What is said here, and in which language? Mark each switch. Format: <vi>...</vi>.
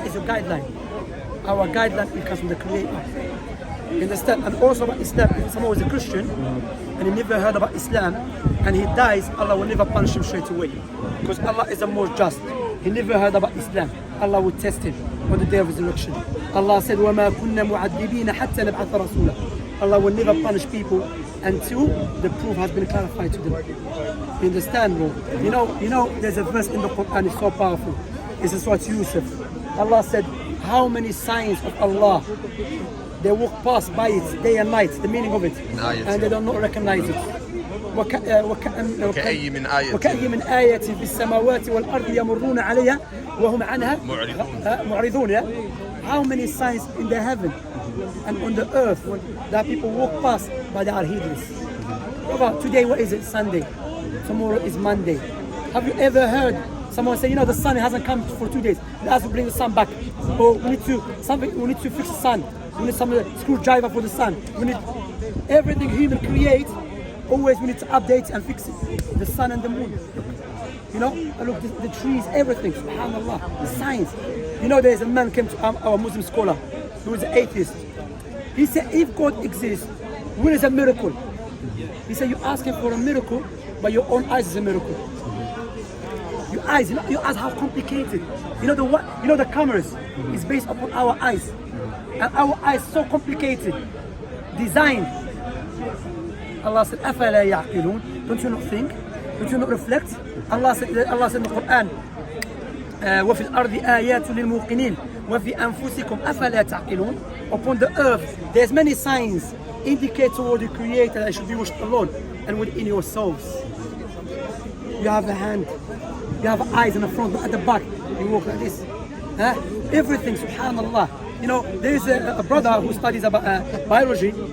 <en>What is your guideline? Our guideline comes from the Creator. You understand? And also about Islam, if someone was a Christian and he never heard about Islam and he dies, Allah will never punish him straight away. Because Allah is the most just. He never heard about Islam. Allah will test him on the day of resurrection. Allah said,</en> <ar>وَمَا كُنَّا مُعَذِّبِينَ حَتَّى نَبْعَثَ رَسُولًا.</ar> <en>Allah will never punish people until the proof has been clarified to them. You understand, bro? You know, there's a verse in the Quran, it's so powerful. It's in Surah Yusuf. Allah said, how many signs of Allah, they walk past by it day and night, the meaning of it, and they don't recognize it.</en> <ar>وكأي من آية في السماوات والأرض يمرون عليها وهم عنها معرضون.</ar> <en>How many signs in the heaven and on the earth that people walk past but they are heedless. Today, what is it? Sunday. Tomorrow is Monday. Have you ever heard someone say, you know, the sun hasn't come for 2 days, we have to bring the sun back, or we need to fix the sun, we need some screwdriver for the sun, we need everything human create. Always we need to update and fix it. The sun and the moon. You know, look, the trees, everything. Subhanallah. The science. You know, there's a man came to our Muslim scholar who was an atheist. He said, if God exists, when is a miracle? He said, you're asking for a miracle, but your own eyes is a miracle. Your eyes, your eyes, how complicated. You know the cameras is based upon our eyes, and our eyes so complicated, designed. Allah said,</en> <ar>أَفَلَا يَعْقِلُونَ.</ar> <en>Don't you not think? Don't you not reflect? Allah said in the Quran,</en> <ar>وَفِي الْأَرْضِ آيَاتٌ لِلْمُوقِنِينَ وَفِي أَنفُسِكُمْ أَفَلَا تَعْقِلُونَ.</ar> <en>Upon the earth, there's many signs indicate toward the Creator that should be worshipped alone, and within yourselves. You have a hand, you have eyes in the front, but at the back, you walk like this. Everything, subhanallah. You know, there is a brother who studies about biology.</en>